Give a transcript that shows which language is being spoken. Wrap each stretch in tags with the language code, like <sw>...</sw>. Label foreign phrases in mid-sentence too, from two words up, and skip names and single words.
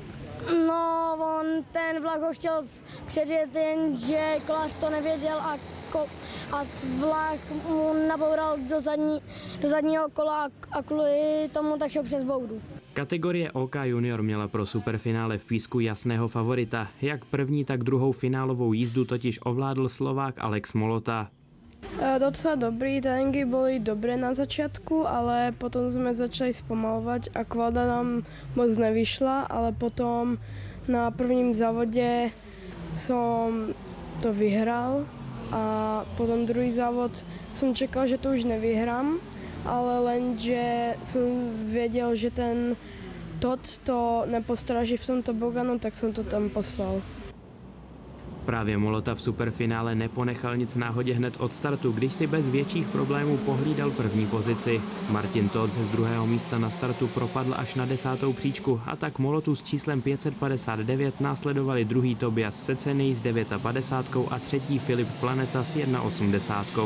<cs>No, on ten vlak ho chtěl předjet, jenže Kolář to nevěděl a vlak mu naboural do zadního kola a kvůli tomu tak šel přes boudu. Kategorie OK Junior měla pro superfinále v Písku jasného favorita. Jak první, tak druhou finálovou jízdu totiž ovládl Slovák Alex Molota. Docela dobrý,</cs> <sk>tréninky boli dobré na začiatku, ale potom sme začali spomalovať a kvada nám moc nevyšla, ale potom na prvním závode som to vyhral a potom druhý závod som čekal, že to už nevyhrám, ale lenže som vedel, že ten Todd to nepostráží v tom toboganu, tak som to tam poslal.</sk> <cs>Právě Molota v superfinále neponechal nic náhodě hned od startu, když si bez větších problémů pohlídal první pozici. Martin Todt z druhého místa na startu propadl až na 10. příčku a tak Molotu s číslem 559 následovali druhý Tobias Secený s 59 a třetí Filip Planeta s 1,80.</cs>